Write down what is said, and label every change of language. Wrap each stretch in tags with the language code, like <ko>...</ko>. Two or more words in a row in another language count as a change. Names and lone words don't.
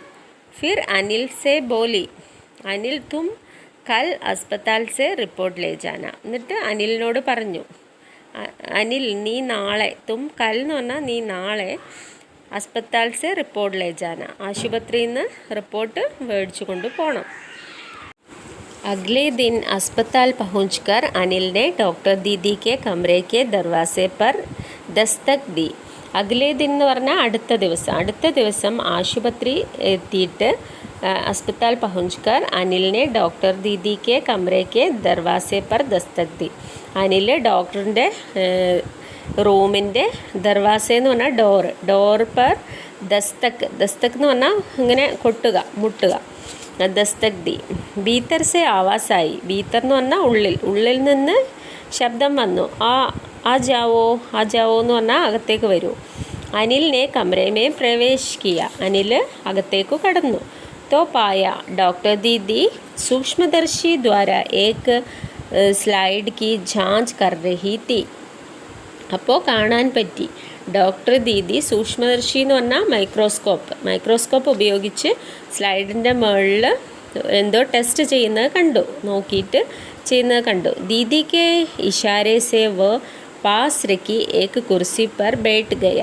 <hi>फिर अनिल से बोली, अनिल तुम कल अस्पताल से रिपोर्ट ले जाना.</hi> <ml>എന്നിട്ട് അനിലിനോട് പറഞ്ഞു, അനിൽ നീ നാളെ,</ml> <hi>तुम कल</hi> <ml>എന്ന് പറഞ്ഞാൽ നീ നാളെ,</ml> <hi>अस्पताल से रिपोर्ट ले जाना,</hi> <ml>ആശുപത്രിയിൽ നിന്ന് റിപ്പോർട്ട് മേടിച്ചു കൊണ്ട് പോകണം.</ml> <hi>अगले दिन अस्पताल पहुंचकर अनिल ने डॉक्टर दीदी के कमरे के दरवाजे पर दस्तक दी. अगले दिन</hi> <ml>എന്ന് പറഞ്ഞാൽ അടുത്ത ദിവസം ആശുപത്രി എത്തിയിട്ട്</ml> <hi>अस्पताल पहुंचकर अनिल ने डॉक्टर दीदी के कमरे के दरवाजे पर दस्तक दी.</hi> <ml>അനിൽ ഡോക്ടറിൻ്റെ റൂമിൻ്റെ ദർവാസ എന്ന് പറഞ്ഞാൽ ഡോർ</ml> <hi>पर दस्तक</hi> <ml>എന്ന് പറഞ്ഞാൽ ഇങ്ങനെ മുട്ടുക.</ml> <hi>दस्तक दी. भीतर से आवाज़ आई,</hi> <ml>ഭീത്തർ എന്ന് പറഞ്ഞാൽ ഉള്ളിൽ നിന്ന് ശബ്ദം വന്നു.</ml> <hi>आ जाओ</hi> <ml>എന്ന് പറഞ്ഞാൽ അകത്തേക്ക് വരൂ. അനിലിനെ കമരമേ പ്രവേശിക്കുക, അനിൽ അകത്തേക്ക് കടന്നു.</ml> <hi>तो पाया डॉक्टर दीदी सूक्ष्मदर्शी द्वारा एक स्लाइड की जांच कर रही थी.</hi> <ml>അപ്പോൾ കാണാൻ പറ്റി. ഡോക്ടർ ദീദി സൂക്ഷ്മദർശി എന്ന് പറഞ്ഞാൽ മൈക്രോസ്കോപ്പ് ഉപയോഗിച്ച് സ്ലൈഡിൻ്റെ മുകളിൽ എന്തോ ടെസ്റ്റ് ചെയ്യുന്നത് കണ്ടു, നോക്കിയിട്ട് ചെയ്യുന്നത് കണ്ടു.</ml> <hi>दीदी के इशारे से वह पास रखी एक कुर्सी पर बैठ गया.</hi>